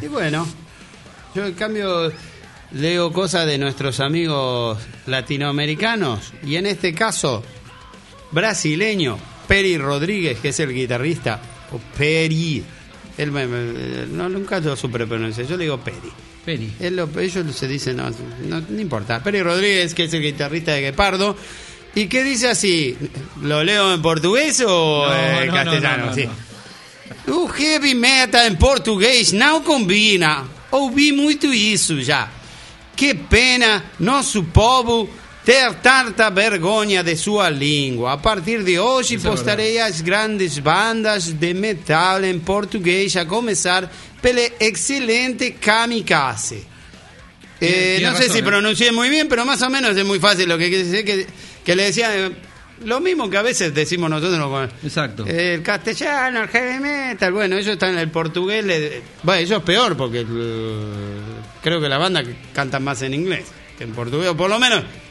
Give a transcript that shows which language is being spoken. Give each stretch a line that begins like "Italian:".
Spanish: Y bueno, yo en cambio leo cosas de nuestros amigos latinoamericanos y en este caso, brasileño, Peri Rodríguez, que es el guitarrista. O Peri. Él no, nunca lo supe pronunciar. Yo le digo Peri. Peri. Ellos se dicen, no importa. Peri Rodríguez, que es el guitarrista de Guepardo. ¿Y qué dice así? ¿Lo leo en portugués o en castellano? No.
Portuguese: O heavy metal en portugués não combina. Ouvi muito isso já. Que pena nosso povo ter tanta vergonha de sua língua. A partir de hoje postarei as grandes bandas de metal em português, a começar pela excelente Kamikaze. Não sei se
Spanish: pronuncie muy bien, pero más o menos es muy fácil lo que quiere decir, que le decía lo mismo que a veces decimos nosotros. Exacto. El castellano, el heavy metal. Bueno, ellos están en el portugués. Ellos es peor porque creo que la banda canta más en inglés que en portugués, o por lo menos.